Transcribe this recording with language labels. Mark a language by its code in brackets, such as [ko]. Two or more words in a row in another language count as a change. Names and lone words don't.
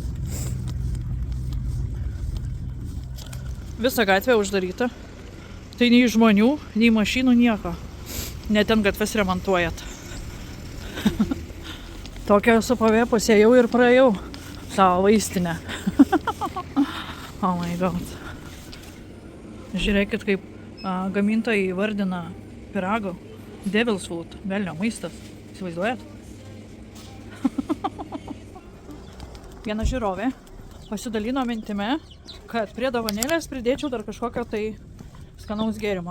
[lt] Visa gatvė uždaryta. Tai nei žmonių, nei mašinų, nieko. Net ten gatves remontuojat. Tokią esu pavėpus, ėjau ir praėjau savo vaistinę. [en] Oh my god. [lt] Žiūrėkit, kaip gamintojai įvardina pyragų. [en] Devil's food, [lt] velnio maistas. Įsivaizduojat? Viena žiūrovė pasidalino mintimi, kad prie dovanėlės pridėčiau dar kažkokio tai skanaus gėrimo.